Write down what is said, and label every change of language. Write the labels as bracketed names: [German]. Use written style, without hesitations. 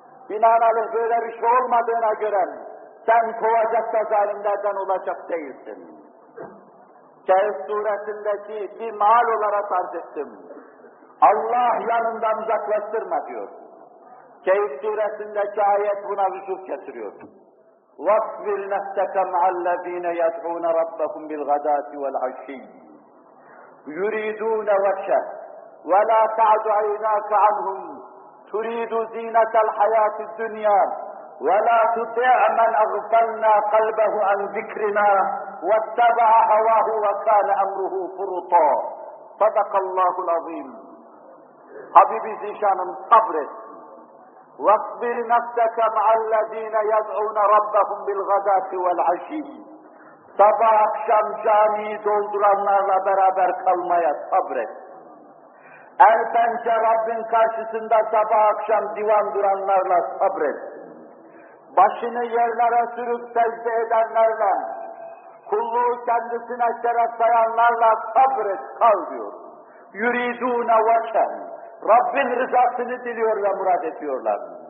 [Turkish] Binaenaleyh böyle bir şey olmadığına göre sen kovacak da zalimlerden olacak değilsin. Kehf suresindeki bir mal olarak arz ettim. Allah yanından uzaklaştırma diyor. Kehf suresindeki ayet buna vücut getiriyor. [Arabic] وَصْبِرْ نَفْسَكَ مَعَ الَّذ۪ينَ يَدْعُونَ رَبَّهُمْ بِالْغَدَاتِ وَالْعَشِّينَ يُرِيدُونَ وَجْهَهُ وَلَا تَعْدُ عَيْنَاكَ عَنْهُمْ تُرِيدُ زِينَةَ الْحَيَاةِ الدُّنْيَا وَلَا تُطِعْ مَنْ أَغْفَلْنَا قَلْبَهُ عَنْ ذِكْرِنَا وَاتَّبَعَ هَوَاهُ وَكَانَ أَمْرُهُ فُرُطًا صَدَقَ اللّٰهُ الْعَظِيمُ [Turkish] Habibi Zişan'ım sabret. [Arabic] وَاصْبِرْ نَفْسَكَ مَعَ الَّذ۪ينَ يَدْعُونَ رَبَّهُمْ بِالْغَدَاةِ وَالْعَشِيِّ [Turkish] Sabah akşam camiyi dolduranlarla beraber kalmaya sabret. Erkence Rabbin karşısında sabah akşam divan duranlarla sabret. Başını yerlere sürüp secde edenlerle, kulluğu kendisine şeref sayanlarla sabret, kal diyor. [Arabic] يُرِيدُونَ وَجَهًا [Turkish] Rabbin rızasını diliyor ve murad ediyorlar.